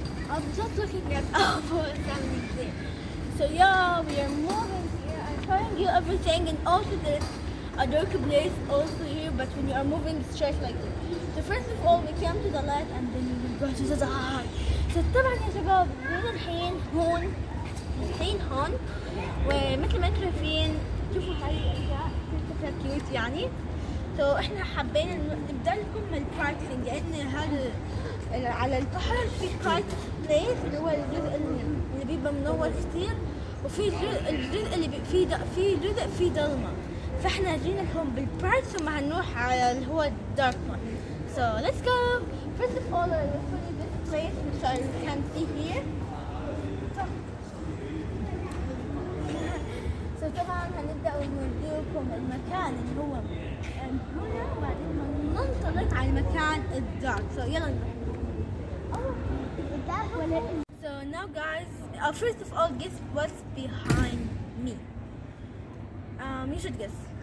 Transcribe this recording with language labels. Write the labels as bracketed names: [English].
[English] I'm just looking at our family there. So yeah, we are moving here. I'm showing you everything, and also there's a dark place also here, but when you are moving straight like this. So first of all we came to the light and then we will go to the dark. So [Arabic] طبعا يا شباب الحين هون ومثل ما انتم شايفين شوفوا هاي الاشياء كثير كيوت يعني. سو احنا حابين نبدا لكم الباركينج لان هذا على البحر في بارك بليس اللي هو الجزء اللي بيبقى منور كثير وفي الجزء اللي في جزء فيه ضلمه فاحنا جينا لهم بالبارك ثم هنروح على اللي هو الدارك [English] one. So let's go. First of all, I will show you this place which I can see here. So [Arabic] طبعا هنبدأ ونوريكم المكان اللي هو هنا وبعدين ننطلق على المكان الدارك. [English] So [Arabic] يلا نروح. [English] So now guys, first of all guess what's behind me. You should guess.